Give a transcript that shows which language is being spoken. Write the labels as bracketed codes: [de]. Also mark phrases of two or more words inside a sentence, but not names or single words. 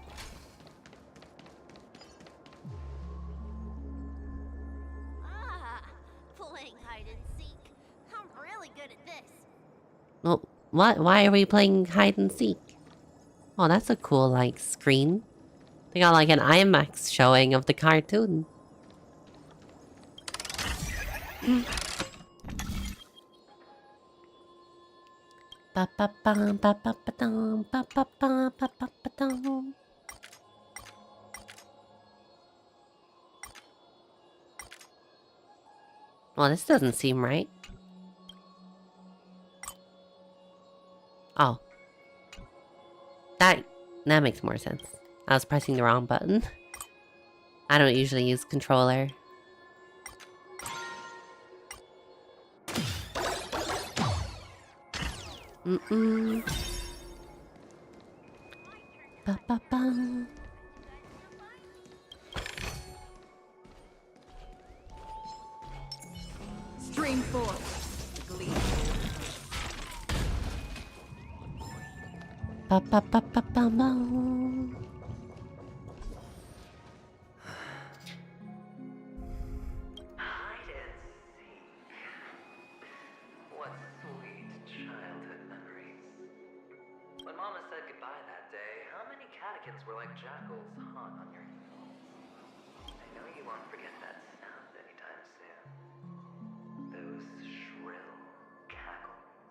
[en] Playing hide and seek. I'm really good at this. Well, what? Why are we playing hide and seek? Oh, that's a cool, like, screen. They got, like, an IMAX showing of the cartoon. Ba-ba-bum, ba-ba-ba-dum, ba-ba-bum, ba-ba-ba-dum. Well, this doesn't seem right. Oh. That makes more sense. I was pressing the wrong button. I don't usually use controller. Ba-ba-bum. Stream forth. Glee. Ba-ba-ba-ba-bum. Hide and seek. What sweet childhood memories. When Mama said goodbye that day, how many mannequins were like jackals hot on your heels. I know you won't forget that sound anytime soon. Those shrill cackles.